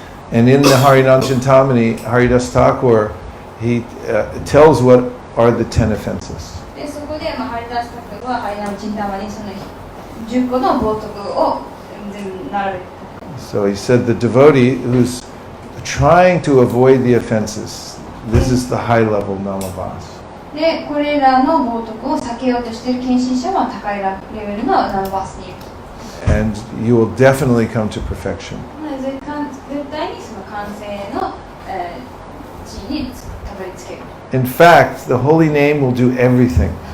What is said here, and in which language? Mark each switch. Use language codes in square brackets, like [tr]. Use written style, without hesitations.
[en] And in the Harinam-Chintamani, Haridasa Thakur, he tells what are the 10 offenses. [ja] で、そこで、ハリダス・タクルはハリナム・チンタマにその10個の冒涜を全部並べる。 [en] So he said the devotee who's trying to avoid the offenses, this is the high level namabhas. [ja] で、これらの冒涜を避けようとしている献身者は高いレベルのナマバスにいる。 [en] And you will definitely come to perfection. [ja] 絶対にその完成の地位にたどり着ける。 [en] In fact, the holy name will do everything.